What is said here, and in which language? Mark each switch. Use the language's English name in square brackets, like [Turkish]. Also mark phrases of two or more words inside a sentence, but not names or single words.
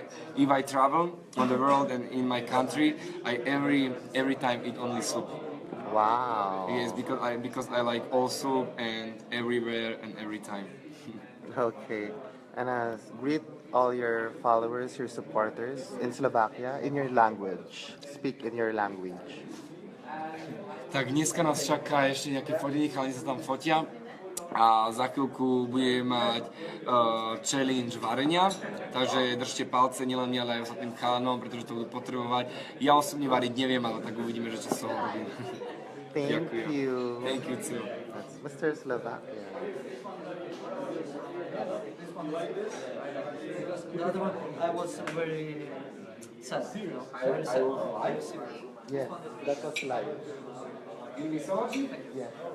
[English] If I travel on the world and in my country, I every time eat only soup. Wow. Yes, because I like all soup and everywhere and every time. Okay. And greet all your followers, your supporters in Slovakia in your language. Speak in your language. [Slovak] Tak dneska nás čaká ešte nejaké fotení, chalani sa tam fotia a za chvíľku budeme mať challenge varenia, takže držte palce nielen mňa, ale aj ostatným chalanom, pretože to budú potrebovať. Ja osobne variť neviem, ale tak uvidíme, že čo z toho robím. [English] Thank you. Thank you too. That's Mr. Slovakia. The other one, I was very sad. Very sad. Yeah, that was live. Yeah.